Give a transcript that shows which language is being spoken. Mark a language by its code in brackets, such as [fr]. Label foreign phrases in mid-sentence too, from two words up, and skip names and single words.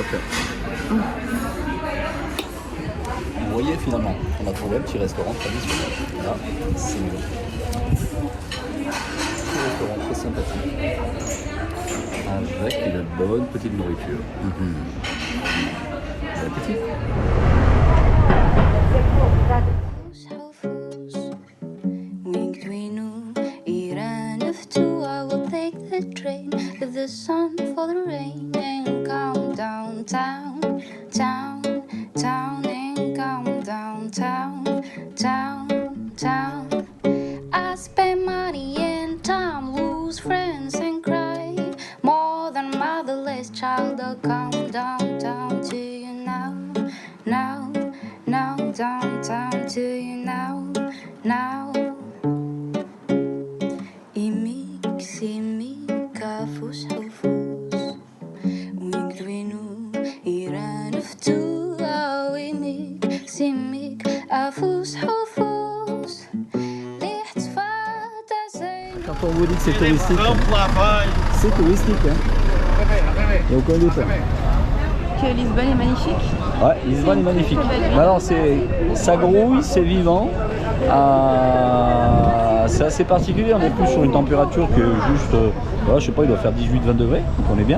[fr] Vous voyez, finalement on a trouvé un petit restaurant traditionnel là, c'est mieux. Un restaurant très sympathique avec une bonne petite nourriture. Bon appétit. [en] The sun for the rain and come downtown, town, town and come downtown, town, town. I spend money and time, lose friends and cry more than motherless child. I'll come downtown to you now, now, now, downtown to you now, now. حفوس ويقدوينو يرانفتو عاويميك سميك عفوس حفوس [fr] Quand on vous dit que c'est touristique, c'est touristique. Hein. Il n'y a aucun doute. Que Lisbonne est magnifique. Ouais, Lisbonne est magnifique. Alors ça grouille, c'est vivant. C'est assez particulier, on est plus sur une température que juste, voilà, je sais pas, il doit faire 18-20 degrés, donc on est bien.